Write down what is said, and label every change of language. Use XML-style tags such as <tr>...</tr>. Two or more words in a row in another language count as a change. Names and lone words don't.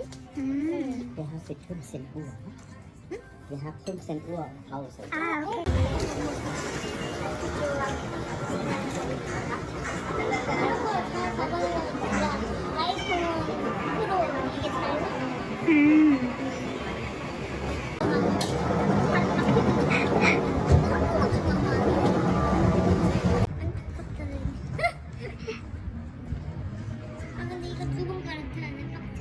<de>Der hat sich 15 Uhr. Der hat 15 Uhr Pause.</de> <ko>아, 오케이. 아이폰 프로 이게 잘 아 근데 이거 두 번 갈아타네 빡쳐.</ko>